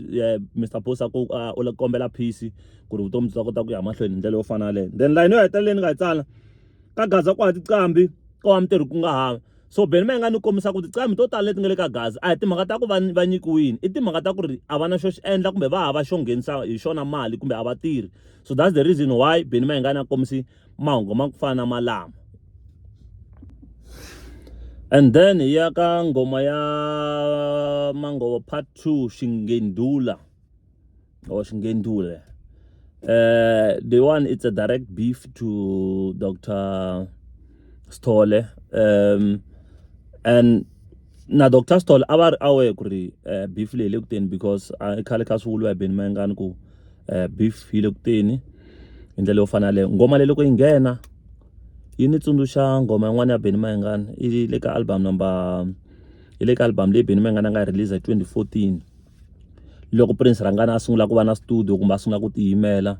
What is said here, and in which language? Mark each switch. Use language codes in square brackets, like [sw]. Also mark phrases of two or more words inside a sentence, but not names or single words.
[ts] Mr Post a ku u kombela peace ku ri vutomi byi ta kota ku ya mahlweni hi ndlela yo fana leyo. [en] Then line [ts] yo hetelela ni nga yi tsala ka Gaza ku hava tinqambi ko wa mitirhi ku nga hava, so Benny Mayengani u kombisa ku tinqambi to tala leti nga le ka Gaza a hi timhaka ta ku va nyikiwini, i timhaka ta ku ri a va na xo xi endla kumbe va hava xo nghenisa hi xona mali kumbe a va tirhi. [en] So that's the reason why [ts] Benny Mayengani a kombisi mahungu ma ku fana na malama. [en] And then [ts] ya ka ngoma ya Mangovo part 2 Xingendula or Xingendule, [en] the one it's a direct beef to [ts] Dr Stole, and na Dr Stole a aware ku ri beef leyi le kuteni, because khale kha swi vuliwa hi Benny Mayengani ku beef yi le kuteni hi ndlela yo fana leyo. Ngoma leyi loko yi nghena yi ni tsundzuxa ngoma yin'wana ya Benny Mayengani i le ka album leyi Benny Mayengani a nga release hi 2014 loko Prince Rangana a sungula ku va na studio kumbe a sungula ku tiyimela.